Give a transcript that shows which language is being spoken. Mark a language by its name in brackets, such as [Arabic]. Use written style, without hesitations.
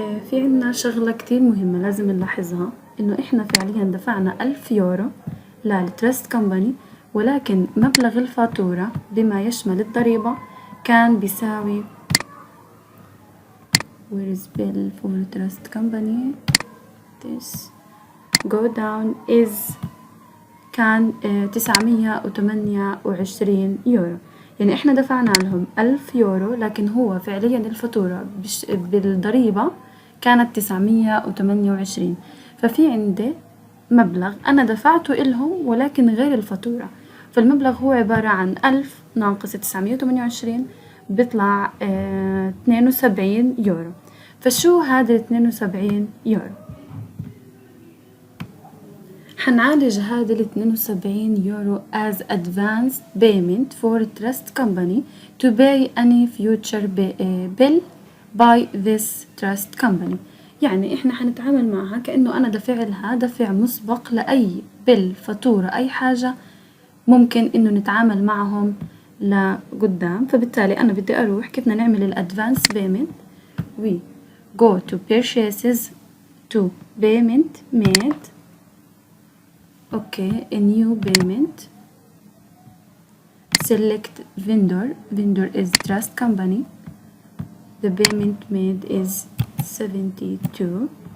[Arabic] في عنا شغلة كتير مهمة لازم نلاحظها، إنه إحنا فعليا دفعنا 1000 يورو للترست كمباني، ولكن مبلغ الفاتورة بما يشمل الضريبة كان بيساوي [English] where is bill for trust company this go down is [Arabic] كان 928 يورو. يعني إحنا دفعنا لهم 1000 يورو، لكن هو فعليا الفاتورة بالضريبة كانت 928. ففي عندي مبلغ أنا دفعته إلهم ولكن غير الفاتورة، فالمبلغ هو عبارة عن 1000 ناقص 928 بيطلع 72 يورو. فشو هذا 72 يورو؟ حنعالج هذا 72 يورو [English] as advance payment for trust company [Arabic] to pay any future bill by this trust company. يعني إحنا حنتعامل معها كأنه أنا دفع لها دفع مسبق لأي بل فاتورة أي حاجة ممكن إنه نتعامل معهم لقدام. فبالتالي أنا بدي أروح كيف بدنا نعمل الأدفانس payment. [English] we go to purchases to payment made. Okay, a new payment. Select vendor. Vendor is trust company. The payment made is 72.